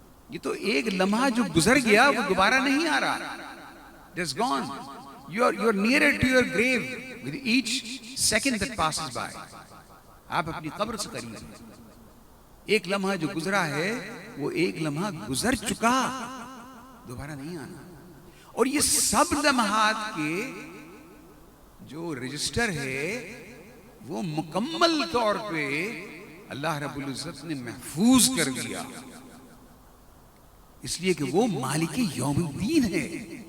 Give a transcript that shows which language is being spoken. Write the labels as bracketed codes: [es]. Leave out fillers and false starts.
[ur] یہ تو ایک لمحہ جو گزر گیا وہ دوبارہ نہیں آ رہا. [en] It is gone. You are nearer to your grave with each second that passes by. [ur] آپ اپنی قبر سے قریب ہیں. ایک لمحہ جو گزرا ہے وہ ایک لمحہ گزر چکا، دوبارہ نہیں آنا. اور یہ سب لمحات کے جو رجسٹر ہے وہ مکمل طور پہ اللہ رب العزت نے محفوظ کر دیا، اس لیے کہ وہ [ar] مالک یوم الدین [ur] ہے.